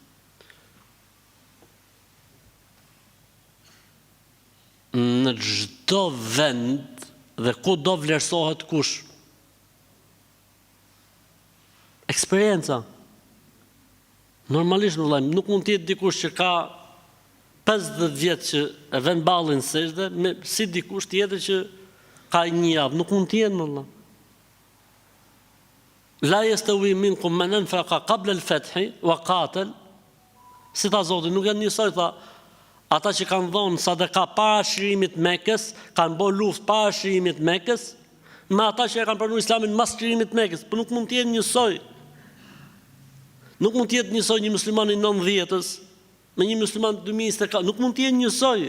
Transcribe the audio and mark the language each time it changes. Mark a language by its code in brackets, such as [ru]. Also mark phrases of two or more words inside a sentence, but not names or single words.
[sq] Në çdo vend dhe ku do vlerësohet kush? Eksperienca. Normalisht nuk mund të jetë dikush që ka 50 vjet që e vën ballin sejdë, si dikush tjetër që ka një javë, nuk mund të jenë vëlla. [ar] لا يستوي منكم من أنفق قبل الفتح وقاتل. [sq] Si tha Zoti, nuk janë njësoj, tha, ata që kanë dhënë sadaka para shërimit Mekës, kanë bërë luftë para shërimit Mekës, me ata që e kanë pranuar Islamin mas shërimit Mekës, por nuk mund të jenë njësoj. Nuk mund të jetë njësoj një musliman i 90-s me një musliman 2024, nuk mund të jenë njësoj.